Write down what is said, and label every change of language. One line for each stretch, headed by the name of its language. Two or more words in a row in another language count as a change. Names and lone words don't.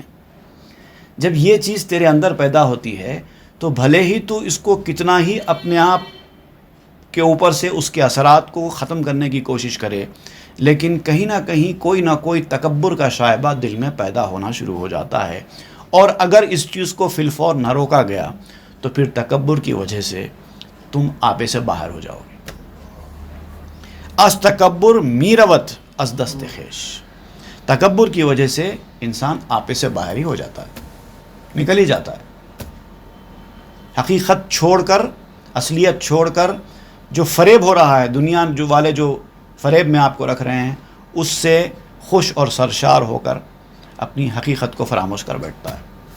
Urdu: جب یہ چیز تیرے اندر پیدا ہوتی ہے تو بھلے ہی تو اس کو کتنا ہی اپنے آپ کے اوپر سے اس کے اثرات کو ختم کرنے کی کوشش کرے، لیکن کہیں نہ کہیں کوئی نہ کوئی تکبر کا شائبہ دل میں پیدا ہونا شروع ہو جاتا ہے. اور اگر اس چیز کو فی الفور نہ روکا گیا تو پھر تکبر کی وجہ سے تم آپے سے باہر ہو جاؤ گے.
Persian: از تکبر میروت از دست خیش.
Urdu: تکبر کی وجہ سے انسان آپے سے باہر ہی ہو جاتا ہے، نکل ہی جاتا ہے. حقیقت چھوڑ کر، اصلیت چھوڑ کر جو فریب ہو رہا ہے، دنیا جو والے جو فریب میں آپ کو رکھ رہے ہیں، اس سے خوش اور سرشار ہو کر اپنی حقیقت کو فراموش کر بیٹھتا ہے.